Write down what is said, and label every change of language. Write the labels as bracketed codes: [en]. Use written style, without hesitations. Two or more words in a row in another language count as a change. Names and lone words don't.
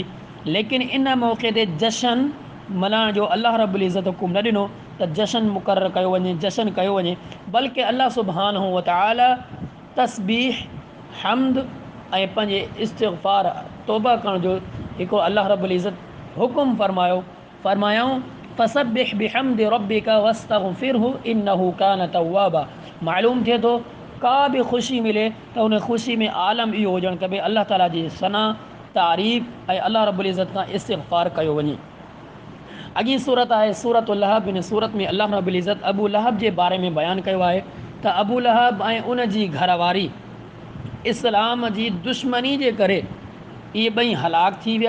[sd] लेकिन इन मौक़े ते जशन मल्हाइण जो अलाह रब्बुल इज़्ज़त हुकुम न ॾिनो त जशन मुक़ररु कयो वञे, जशन कयो वञे, बल्कि अलाह सुब्हानहू व तआला तस्बीह, हम्द ऐं पंहिंजे इस्तिग़फ़ार तौबा करण जो हिकिड़ो अलाह रब्बुल इज़्ज़त हुकुम फरमायूं [ar] فسبح بحمد ربك واستغفره إنه كان توابا. [sd] मालूम थिए थो का बि ख़ुशी मिले त उन ख़ुशी में आलम इहो हुजणु खपे अलाह ताला जी सना, तारीफ़ ऐं अलाह रब्बुल इज़्ज़त खां इस्तिग़फ़ार कयो वञे। अॻी सूरत आहे सूरतुल लहब। इन सूरत में अलाह रब्बुल इज़्ज़त अबू लहब जे बारे में बयानु कयो आहे त अबू लहब ऐं उन जी घरवारी इस्लाम जी दुश्मनी जे करे इहे ॿई हलाक थी विया।